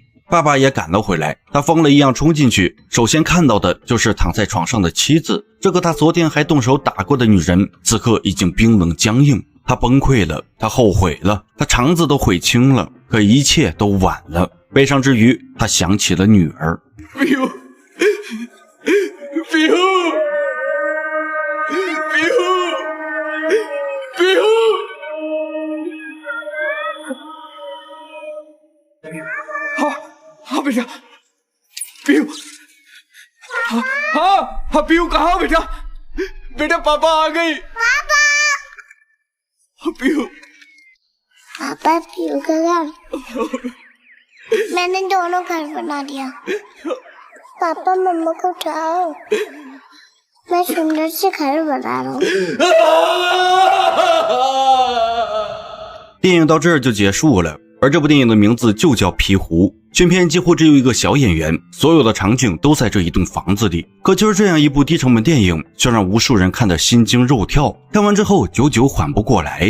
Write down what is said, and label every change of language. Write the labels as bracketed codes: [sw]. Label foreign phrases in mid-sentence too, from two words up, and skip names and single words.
[zh] 爸爸也赶了回来，他疯了一样冲进去，首先看到的就是躺在床上的妻子，这个他昨天还动手打过的女人，此刻已经冰冷僵硬。他崩溃了，他后悔了，他肠子都悔青了，可一切都晚了。悲伤之余，他想起了女儿。 [hi] पीहू पीहू पीहू पीहू हाँ हाँ बेटा पीहू हाँ हाँ हाँ पीहू कहाँ हो बेटा बेटा पापा आ गई पापा पीहू पापा पीहू का घर मैंने दोनों घर बना दिया पापा मम्मा को उठाओ मैं सुंदर से घर बना रहा हूँ [zh] 电影到这儿就结束了，而这部电影的名字就叫皮狐。全片几乎只有一个小演员，所有的场景都在这一栋房子里。可就是这样一部低成本电影，却让无数人看得心惊肉跳，看完之后久久缓不过来。